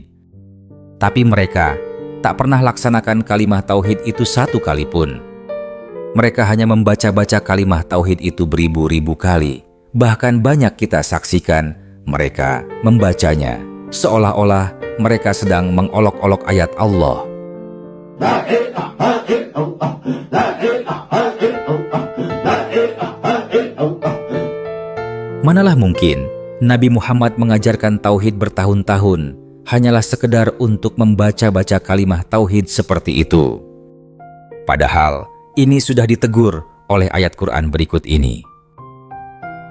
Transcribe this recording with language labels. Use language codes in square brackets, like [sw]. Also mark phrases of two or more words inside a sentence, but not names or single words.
[ms] Tapi mereka tak pernah laksanakan kalimah tauhid itu 1 kali pun. Mereka hanya membaca-baca kalimah tauhid itu beribu-ribu kali. Bahkan banyak kita saksikan mereka membacanya seolah-olah mereka sedang mengolok-olok ayat Allah. [ar] لا إله إلا الله، لا إله إلا الله، لا إله إلا الله. [ms] Manalah mungkin Nabi Muhammad mengajarkan tauhid bertahun-tahun hanyalah sekedar untuk membaca-baca kalimah tauhid seperti itu. Padahal ini sudah ditegur oleh ayat Quran berikut ini.